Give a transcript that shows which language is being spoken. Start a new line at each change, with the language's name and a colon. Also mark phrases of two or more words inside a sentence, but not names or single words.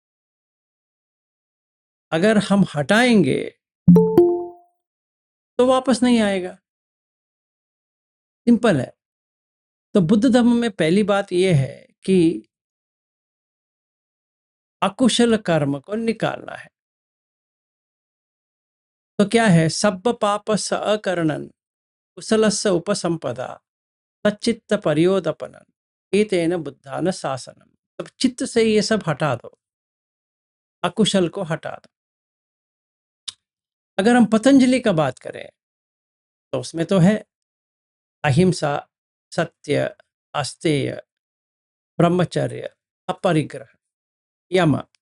Hindi: अगर हम हटाएँगे, तो वापस नहीं आएगा। सिंपल है। तो बुद्ध धर्म में पहली बात ये है कि अकुशल कर्म को निकालना है। तो क्या है?
Pali: सब्ब पाप स अकर्णन कुशलस्य उपसंपदा सच्चित्त पर्योदपनन एतेन बुद्धान शासनम।
Hindi: तब चित्त से ये सब हटा दो, अकुशल को हटा दो। अगर हम पतंजलि का बात करें तो उसमें तो है अहिंसा, सत्य, अस्तेय, ब्रह्मचर्य, अपरिग्रह, यम।